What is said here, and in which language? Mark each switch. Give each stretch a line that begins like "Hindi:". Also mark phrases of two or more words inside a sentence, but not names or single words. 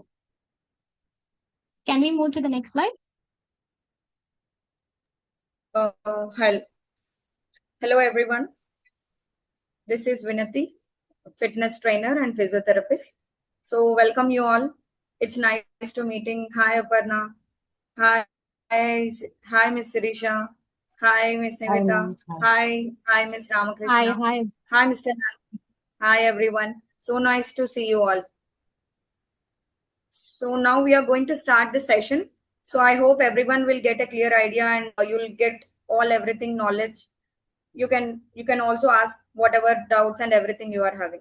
English: Can we move to the next slide? Hello, hello everyone. This is Vinati, fitness trainer and physiotherapist. So welcome you all. It's nice to meeting. Hi Aparna. Hi, hi Miss Sirisha. Hi Miss Hi, Nivita. ma'am. Hi. Hi Miss Hi, Ramakrishna. hi. Hi Mr. Nand. Hi everyone. So nice to see you all. So now we are going to start the session. So I hope everyone will get a clear idea and you'll get all everything knowledge. You can also ask whatever doubts and everything you are having.